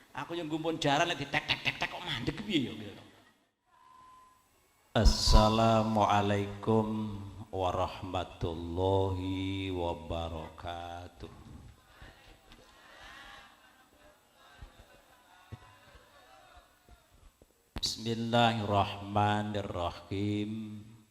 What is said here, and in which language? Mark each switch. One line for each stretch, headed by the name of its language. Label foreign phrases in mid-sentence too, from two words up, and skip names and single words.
Javanese: Aku yang gumpun jaran nek ditek-tek-tek kok mandek piye ya gitu.
Arabic: السلام عليكم ورحمة الله وبركاته. بسم الله الرحمن الرحيم.